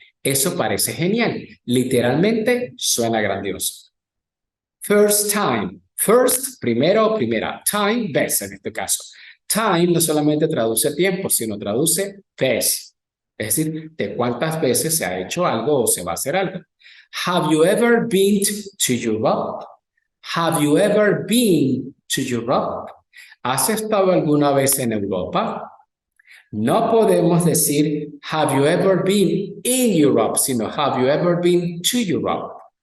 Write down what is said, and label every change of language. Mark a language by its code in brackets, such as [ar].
[es] Eso parece genial. Literalmente suena grandioso. [en] First time. First, [es] primero o primera. Time, vez en este caso. Time no solamente traduce tiempo, sino traduce vez. Es decir, de cuántas veces se ha hecho algo o se va a hacer algo. [en] Have you ever been to Europe? Have you ever been to Europe? [es] ¿Has estado alguna vez en Europa? No podemos decir [en] have you ever been in Europe, [es] sino [en] have you ever been to Europe?